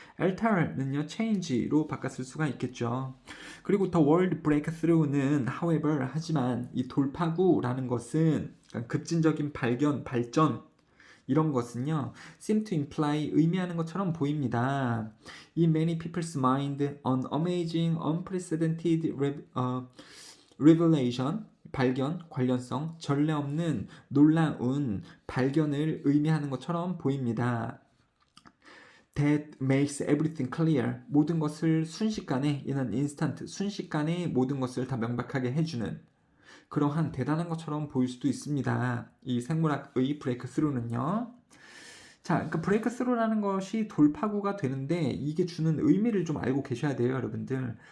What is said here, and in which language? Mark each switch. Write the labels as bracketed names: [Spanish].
[Korean] alter는요, change로 바꿨을 수가 있겠죠. 그리고 [English] the word breakthrough [Korean] 는 [English] however [Korean] 하지만 이 돌파구라는 것은 급진적인 발견, 발전 이런 것은요, [English] seem to imply [Korean] 의미하는 것처럼 보입니다. [English] In many people's mind, an amazing, unprecedented revelation, [Korean] 발견, 관련성, 전례 없는 놀라운 발견을 의미하는 것처럼 보입니다. [English] That makes everything clear. [Korean] 모든 것을 순식간에, 이는 instant, 순식간에 모든 것을 다 명백하게 해주는 그러한 대단한 것처럼 보일 수도 있습니다. 이 생물학의 브레이크스루는요. 자, 그러니까 브레이크스루라는 것이 돌파구가 되는데 이게 주는 의미를 좀 알고 계셔야 돼요, 여러분들.